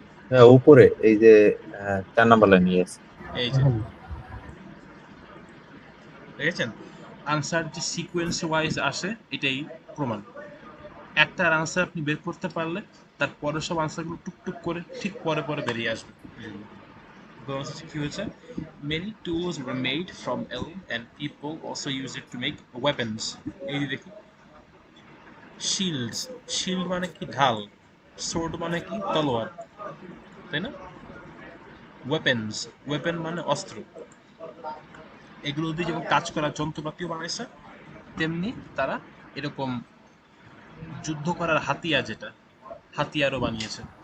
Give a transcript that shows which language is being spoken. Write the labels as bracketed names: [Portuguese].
[Bangla] হ্যাঁ উপরে এই যে 4 নাম্বার লাইনে আছে। এই যে দেখেছেন, আনসার যে সিকোয়েন্স ওয়াইজ আসে এটাই প্রমাণ। একটার আনসার আপনি বের করতে পারলে তার পরের সব আনসারগুলো টুকটুক করে ঠিক পরে পরে বেরিয়ে আসবে। ব্রোঞ্জ কি হয়েছে, [English] many tools were made from elm and people also use it to make weapons। [Bangla] এই যে দেখি, শিল্ডস, শিল্ড মানে কি ঢাল, সোর্ড মানে কি তলোয়ার, তাই না? ওয়েপেন্স, ওয়েপেন মানে অস্ত্র। এগুলো দিয়ে যেমন কাজ করার যন্ত্রপাতিও বানাইছে, তেমনি তারা এরকম যুদ্ধ করার হাতিয়ার, যেটা হাতিয়ারও বানিয়েছে।